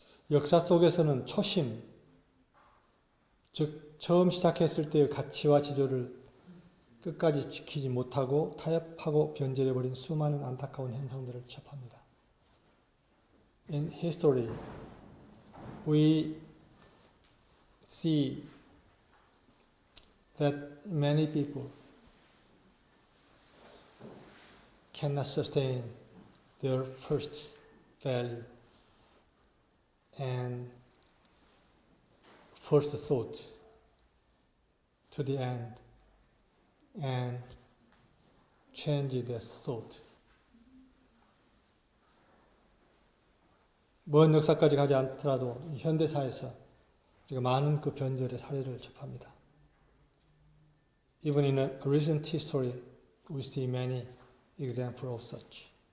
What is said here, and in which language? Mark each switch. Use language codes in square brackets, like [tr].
[ko] 역사 속에서는 초심, 즉 처음 시작했을 때의 가치와 지조를 끝까지 지키지 못하고 타협하고 변질해버린 수많은 안타까운 현상들을 접합니다. [en] In history, we see that many people cannot sustain their first value and first thought to the end, and change their thought. [ko] 먼 역사까지 가지 않더라도 현대사에서 우리가 많은 그 변절의 사례를 접합니다. [en] Even in a recent history, we see many examples of such.